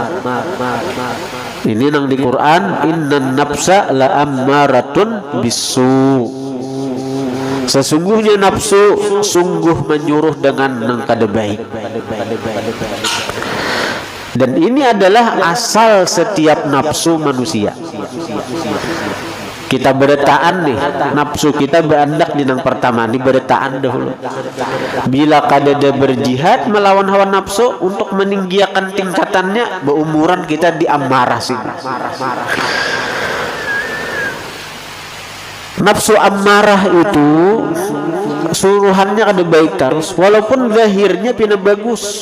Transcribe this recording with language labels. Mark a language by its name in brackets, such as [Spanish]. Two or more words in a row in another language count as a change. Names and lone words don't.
[Banjar] Ini nang di Quran, [Arabic] إن النفس لأمارة بالسوء. [Indonesian] Sesungguhnya nafsu sungguh menyuruh dengan yang kada baik. Dan ini adalah asal setiap nafsu manusia. [Banjar] Kita beretaan nih, nafsu kita berandak di nang pertama, ini beretaan dahulu. Bila kada berjihad melawan hawa nafsu untuk meninggikan tingkatannya, beumuran kita di amarah sini. Nafsu amarah itu suruhannya kada baik terus, walaupun zahirnya pina bagus.